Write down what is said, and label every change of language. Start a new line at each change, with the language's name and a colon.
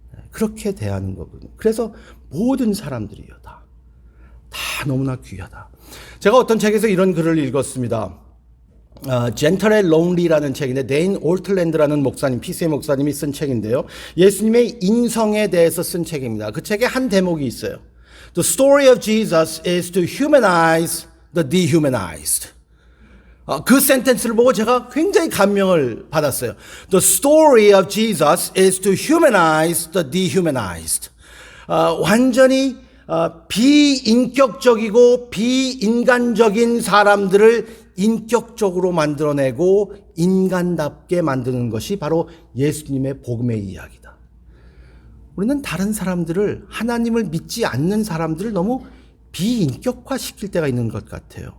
Korean: 그렇게 대하는 거거든요. 그래서 모든 사람들이요. 다 너무나 귀하다. 제가 어떤 책에서 이런 글을 읽었습니다. 젠틀의 론리라는 책인데 네인 올틀랜드라는 목사님, PCA 목사님이 쓴 책인데요. 예수님의 인성에 대해서 쓴 책입니다. 그 책에 한 대목이 있어요.
English: The story of Jesus is to humanize the dehumanized.
Korean: 그 센텐스를 보고 제가 굉장히 감명을 받았어요.
English: The story of Jesus is to humanize the dehumanized.
Korean: 완전히 비인격적이고 비인간적인 사람들을 인격적으로 만들어내고 인간답게 만드는 것이 바로 예수님의 복음의 이야기다. 우리는 다른 사람들을, 하나님을 믿지 않는 사람들을 너무 비인격화시킬 때가 있는 것 같아요.